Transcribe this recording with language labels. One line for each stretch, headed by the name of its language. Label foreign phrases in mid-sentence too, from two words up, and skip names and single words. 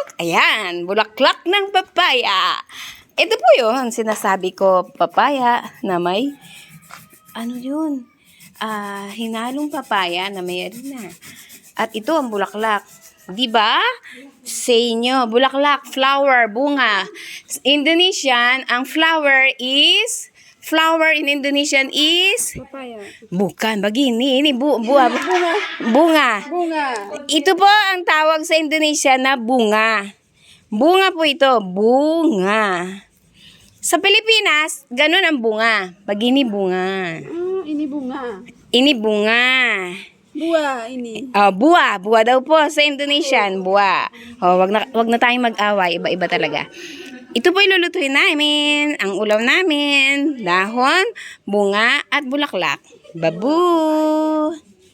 Filipino: Ayan, bulaklak ng papaya. Ito po yun, sinasabi ko, papaya na may, hinalong papaya na may harina. At ito ang bulaklak. Diba? Sa inyo, bulaklak, flower, bunga.
English: Indonesian, ang flower in Indonesian is? Papaya.
Indonesian: Bukan, begini. Ini bunga. Bunga.
Filipino: Ito po ang tawag sa Indonesia na bunga. Bunga po ito, bunga. Sa Pilipinas, ganun ang bunga.
Indonesian: Begini bunga. Ini bunga. Ini bunga. Buah ini. Buwa.
Filipino: Buwa daw po sa Indonesian. Buwa. Wag na tayong mag-away. Iba-iba talaga. Ito po ilulutuin namin. Ang ulam namin. Dahon, bunga, at bulaklak. Babu!